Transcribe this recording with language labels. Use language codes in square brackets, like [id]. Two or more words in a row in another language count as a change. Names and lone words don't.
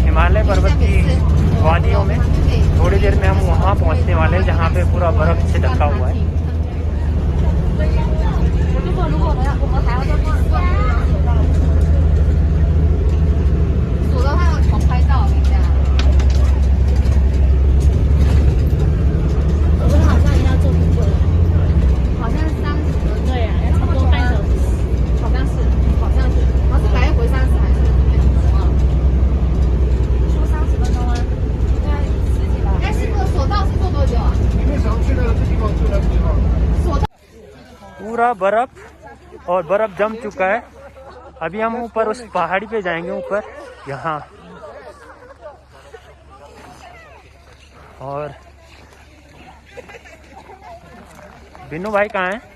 [hi] हिमालय पर्वत की वादियों में। थोड़ी देर में हम वहाँ पहुँचने वाले हैं जहाँ पे पूरा बर्फ से ढका हुआ है। [zh] 如果我们还要再过数的话要重拍照，我跟你讲。我们好像要坐不久，好像30，对呀，要差不多半小时，好像是来回30还是说30分钟啊？应该10几吧？哎，是不是索道是坐多久啊？你们想去的这地方就来不及了。索道 [hi] पूरा बर्फ और बर्फ जम चुका है। अभी हम ऊपर उस पहाड़ी पे जाएंगे ऊपर यहाँ। और बिन्नू भाई कहाँ हैं?